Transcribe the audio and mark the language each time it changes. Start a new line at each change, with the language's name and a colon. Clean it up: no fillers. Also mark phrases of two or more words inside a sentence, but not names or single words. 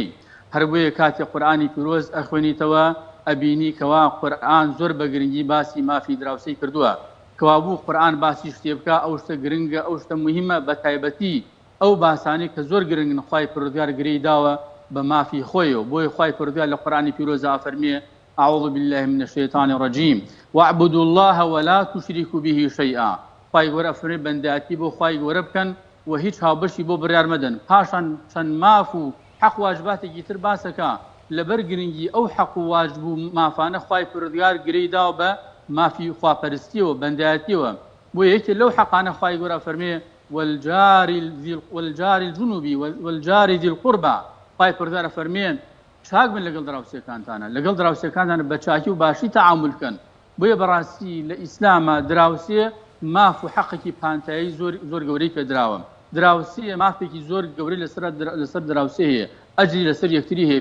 Central Kurdish: هەر بۆیە کاتێک قورئانی پیرۆز ئەخوێنیتەوە ئەبینی کەوا قورئان زۆر بە گرنگی باسی مافی دراوسەی کردووە، کەوا بوو قورئان باسی شتێ بکە ئەو شتە گرنگە، ئەو شتە مهمە، بە تایبەتی ئەو باسانی کە زۆر گرنگن خوای پروردگار گرەی داوە بە مافی خۆیەوە. بۆی خوای پروردگار لە قورئانی پیرۆزە فەرمێ
Arabic: أعوذ بالله من الشيطان الرجيم واعبدوا الله ولا تشركوا به شيئا.
Central Kurdish: خوای گەورە فەرمێ بەندەتی بۆ خوای گەورە بکەن و هیچ هاوبەشی بۆ بڕیار مەدەن. پاشان چەند ماف و حەق واجباتێکی تر باسەکە لەبەر گرنگی ئەو حەق و واجب و مافانە خوای پروردگار گرەی داوە بە مافی خواپەرستیەوە بەندەتیەوە. بۆ یەکێ لەو حەقانە خوای گەورە فەرمێ
Arabic: والجار الجنوبي والجار ذي القربى.
Central Kurdish: خوای پروردگار فەرمێن چاک بن لەگەڵ دراوسێکانتانە، لەگەڵ دراوسێکانتانە بە چاکی و باشی تەعامل بکەن. بۆیە بەڕاستی لە ئیسلامە دراوسێ ماف و حەقێکی پانتایی زۆر گەورەی پێدراوە. دراوسێ مافێکی زۆر گەورەی لەسەر دراوسێ هەیە، ئەجری لەسەر یەکتری هەیە.